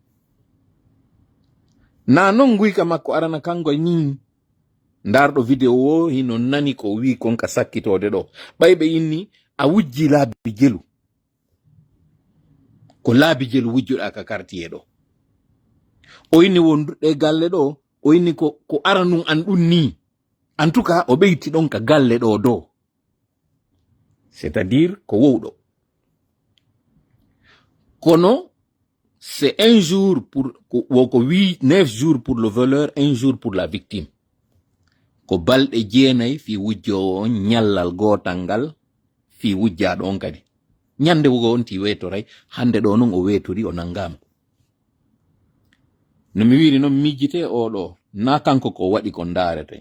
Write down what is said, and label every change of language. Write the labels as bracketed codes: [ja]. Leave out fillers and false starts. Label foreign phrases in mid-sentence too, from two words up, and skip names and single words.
[ff] Na non guyka makko arana kango ni ndarɗo vidéo o hino nani ko wi konka sakkitode ɗo. Ɓayɓe inni a wujji laabi jelu. Ko laabi jelu wujjuɗa ka quartier ɗo. O inni wonduɗe galle ɗo, o inni ko aranum an ɗum ni. [fr] En tout cas, [ff] o ɓeyti ɗon ka galle ɗo do. [fr] C'est-à-dire [ff] ko wowɗo. Kono, [fr] c'est un jour pour, oui, 9 jours pour le voleur, 1 jour pour la victime. [ff] Ko balɗe jeenayi fi wujjo on nyallal gotal ngal fi wujjaɗo on kadi. Nyande wugo on ti wetoray, hande ɗo non o wetori o nangama. No mi wiri non mijjite oɗo, na kanko ko waɗi ko ndarete.